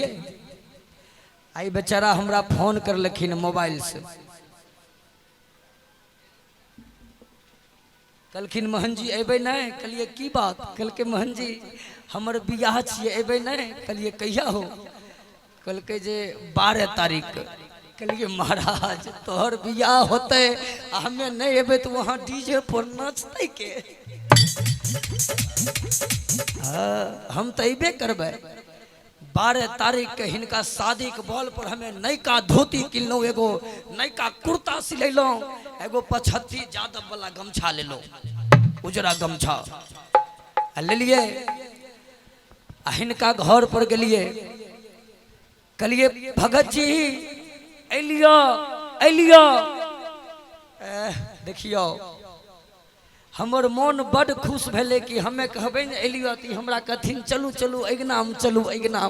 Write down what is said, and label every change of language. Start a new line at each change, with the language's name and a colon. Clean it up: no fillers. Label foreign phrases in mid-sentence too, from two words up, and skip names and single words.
Maithili: आई बेचारा हमरा फोन कर लखिन मोबाइल से। कहलखिन महन जी अबे नहीं। कहलिए की बात। कहलके महन जी हमर बियाह छिए अबे नहीं। कहलिए कहिया हो। कहलके जे 12 तारीख। कहलिए महाराज तोहर बियाह होते हमें नहीं अबे तो वहाँ डीजे पर नाचते के। हाँ हम तो अबे करबे। 12 तारीख के हिनका शादी के बॉल पर हमें नयका धोती किनलो एगो नयका कुर्ता सिलैलो एगो 75 यादव वाला गमछा ले लो उजरा गमछा ले लिए। हिनका घर पर गलिए कहलिए भगत जी एलियो एलियो। देखियो हमर मन बड़ खुश भेले कि हमें कहबे न एलियो तो हमरा कथिन चलू चलू अगनाम चलू अगनाम।